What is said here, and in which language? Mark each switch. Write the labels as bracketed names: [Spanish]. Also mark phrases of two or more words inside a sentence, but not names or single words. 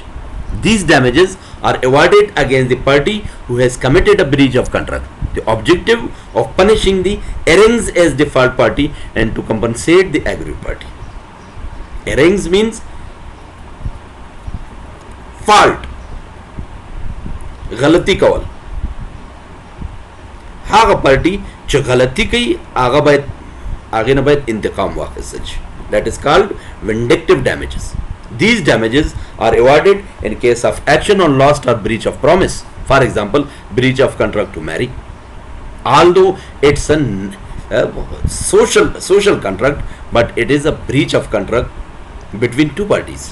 [English] These damages are awarded against the party who has committed a breach of contract. The objective of punishing the errings as default party and to compensate the aggrieved party. Errings means fault, [Pashto] غلطی کول. هغه پارټي چې غلطی کوي هغه باید هغه نه باید انتقام واخیستل شي. [English] That is called vindictive damages. These damages are awarded in case of action on loss or breach of promise. For example, breach of contract to marry. Although it's a social contract, but it is a breach of contract between two parties.